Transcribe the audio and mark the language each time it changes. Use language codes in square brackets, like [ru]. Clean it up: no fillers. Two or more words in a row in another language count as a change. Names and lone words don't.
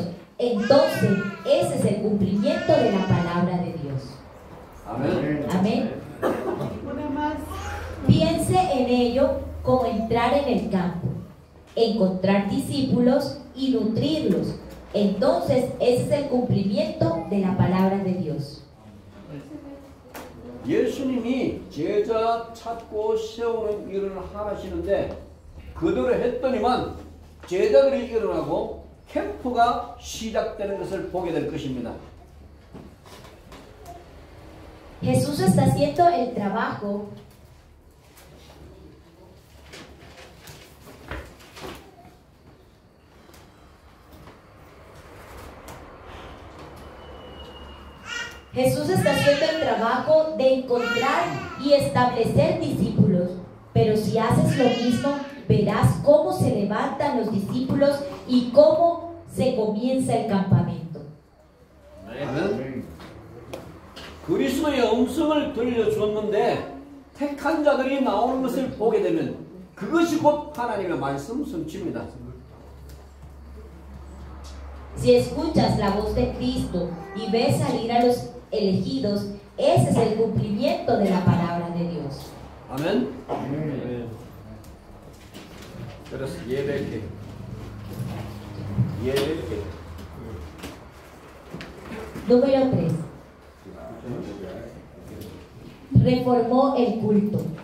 [es] Entonces, ese es el cumplimiento de la palabra de Dios. [ko] 아멘. [es] Amén. Una más. Piense en ello como entrar en el campo, encontrar discípulos y nutrirlos. Entonces, ese es el cumplimiento de la palabra de Dios. [ko] 예수님이 제자 찾고 세우는 일을 하시는데 그대로 했더니만 제자들이 일어나고 캠프가 시작되는 것을 보게 될 것입니다. [es] Jesús está haciendo el trabajo Jesús está haciendo el trabajo de encontrar y establecer discípulos, pero si haces lo mismo, verás cómo se levantan los discípulos y cómo se comienza el campamento. [ko] 아멘. 그리스도의 음성을 들려주었는데 택한 자들이 나오는 것을 보게 되면 그것이 곧 하나님의 말씀 성취입니다. [es] Si escuchas la voz de Cristo y ves salir a los elegidos, ese es el cumplimiento de la palabra de Dios. [ko] 아멘. 그래서 예배계. [es] Número 3. Reformó el culto.